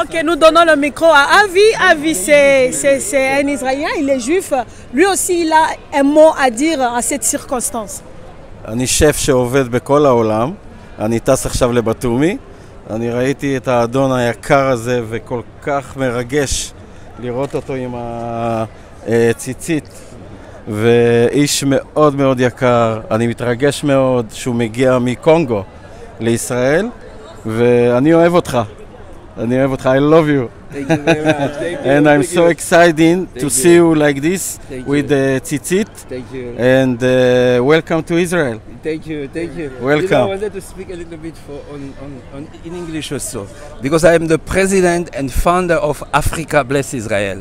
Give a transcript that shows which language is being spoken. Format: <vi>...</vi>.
<fr>Ok, nous donnons le micro à Avi. Avi, c'est un Israélien, il est juif. Lui aussi, il a un mot à dire à cette circonstance.</fr> <he>אני שף שעובד בכל העולם, אני טס עכשיו לבטומי, אני ראיתי את האדון היקר הזה וכל כך מרגש לראות אותו עם הציצית, ואיש מאוד מאוד יקר, אני מתרגש מאוד שהוא מגיע מקונגו לישראל, ואני אוהב אותך, אני אוהב אותך,</he> <en>I love you. Thank you very much. Thank you. And I'm so excited to see you like this with the tzitzit. Thank you. And welcome to Israel. Thank you, thank you. Welcome. You know, I wanted to speak a little bit in English also, because I am the president and founder of Africa Bless Israel.</en>